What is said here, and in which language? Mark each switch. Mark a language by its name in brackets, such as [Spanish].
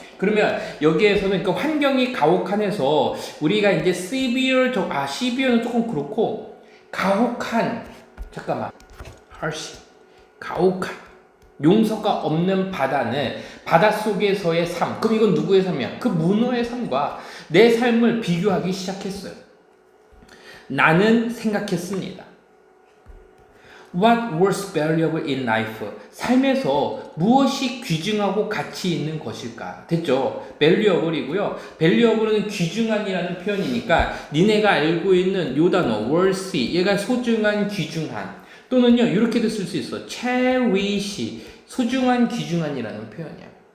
[Korean] 그러면 여기에서는 그 환경이 가혹한에서 우리가 이제 severe는 조금 그렇고 가혹한 harsh 가혹한 용서가 없는 바다는 바다 속에서의 삶. 그럼 이건 누구의 삶이야? 그 문어의 삶과 내 삶을 비교하기 시작했어요. 나는 생각했습니다. [English] What was valuable in life? [Korean] 삶에서 무엇이 귀중하고 가치 있는 것일까? 됐죠? valuable이고요. valuable은 귀중한이라는 표현이니까 니네가 알고 있는 요 단어 worthy 얘가 소중한, 귀중한 또는요 이렇게도 쓸 수 있어. cherish 소중한, 귀중한이라는 표현이야.